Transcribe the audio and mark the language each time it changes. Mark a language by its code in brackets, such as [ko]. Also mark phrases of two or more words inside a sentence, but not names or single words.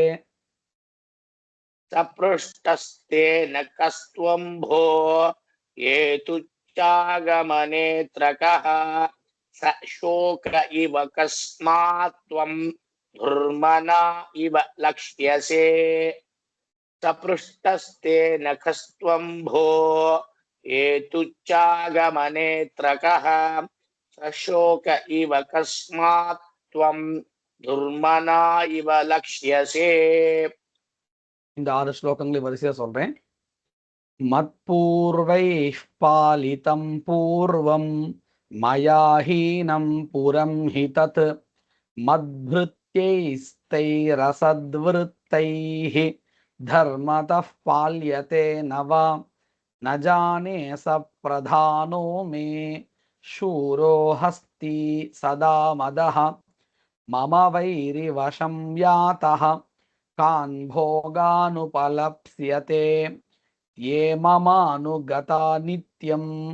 [sa] सपृष्टस्तेन कस्त्वं भो हेतुश्चागमनेऽत्र कः स शोक इव कस्मात् त्वं दुर्मना इव लक्ष्यसे सपृष्टस्तेन कस्त्वं भो हेतुश्चागमनेऽत्र कः स शोक इव कस्मात् त्वं दुर्मना इव लक्ष्यसे [ta] இந்த 6 ஸ்லோகங்களை வரிசையா சொல்றேன். [sa] मत्पूर्वैः पालितं पूर्वं मया हीनं पुरं हि तत् மத்भृत्यैस्तैरसद्वृत्तैः धर्मतः पाल्यते न वा न जाने स प्रधानो मे शूरो हस्ति सदा मदः मम वैरिवशं यातः कान् भोगानुपलप्स्यते ये ममानुगता नित्यं